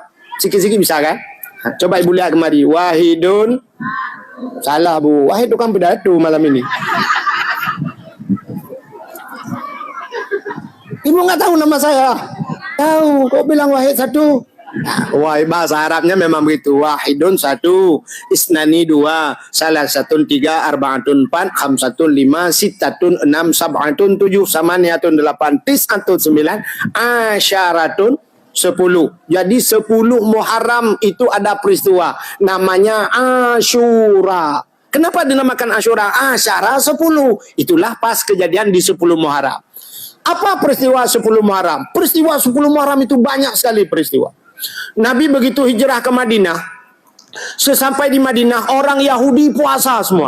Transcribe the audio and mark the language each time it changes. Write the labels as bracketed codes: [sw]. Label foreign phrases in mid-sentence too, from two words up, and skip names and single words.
[id] Sikit-sikit bisa kan? Coba ibu lihat kemari. Wahidun. Salah bu. Wahid itu kan pidato malam ini. Ibu nggak tahu nama saya? Tahu, kok bilang Wahid satu? Wah, bahasa Arabnya memang begitu. Wahidun satu, isnani dua, salasatun tiga, arbaatun empat, khamsatun lima, sittatun enam, sab'atun tujuh, samaniyatun delapan, tis'atun sembilan, asyaratun 10. Jadi 10 Muharram itu ada peristiwa namanya Asyura. Kenapa dinamakan Asyura? Asyara 10. Itulah pas kejadian di 10 Muharram. Apa peristiwa 10 Muharram? Peristiwa 10 Muharram itu banyak sekali peristiwa. Nabi begitu hijrah ke Madinah, sesampai di Madinah orang Yahudi puasa semua.